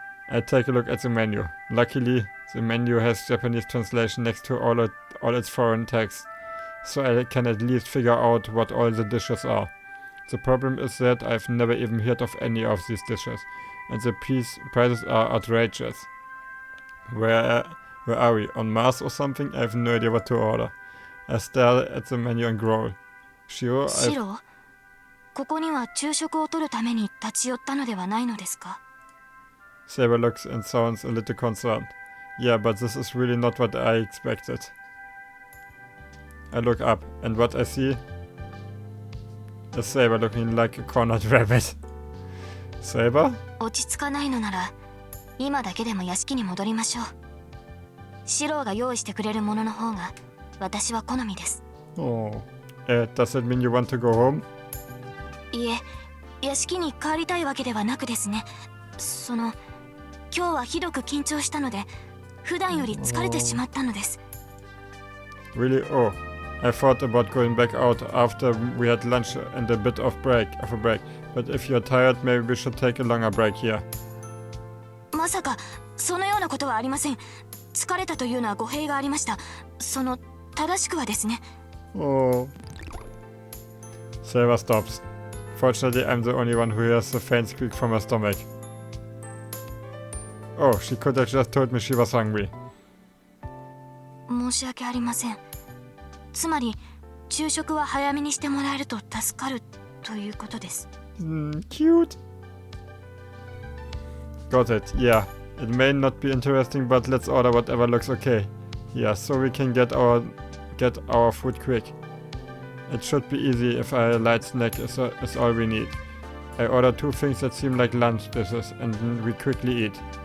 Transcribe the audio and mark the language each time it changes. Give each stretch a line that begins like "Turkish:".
English: I take a look at the menu. Luckily, the menu has Japanese translation next to all its foreign text, so I can at least figure out what all the dishes are. The problem is that I've never even heard of any of these dishes, and the prices are outrageous. Where are we? On Mars or something? I have no idea what to order. I stare at the menu and growl. Shiro,
Japanese: ここには昼食を取るために立ち寄ったのではないのですか?
English: Saber looks and sounds a little concerned. Yeah, but this is really not what I expected. I look up, and what I see is Saber looking like a cornered rabbit. Saber?
Japanese: 落ち着かないのなら、今だけでも屋敷に戻りましょう。シローが用意してくれるものの方が私は好みです。
English: Oh. Does it mean you want to go home?
Japanese: いえ、屋敷に帰りたいわけではなくですね。今日はひどく緊張したので普段より疲れてしまったのです。
English: Really? Oh, I thought about going back out after we had lunch and a bit of a break. But if you're tired, maybe we should take a longer break here.
Japanese: まさかそのようなことはありません。疲れたというのは語弊がありました。正しくはですね。
English: Oh. Saber stops. Fortunately, I'm the only one who hears the faint squeak from her stomach. Oh, she could have just told me she was hungry.
Japanese: 申し訳ありません。つまり昼食は早めにしてもらえると助かるということです。
English: Cute. Got it. Yeah. It may not be interesting, but let's order whatever looks okay. Yeah, so we can get our food quick. It should be easy if a light snack is all we need. I order 2 things that seem like lunch dishes, and then we quickly eat.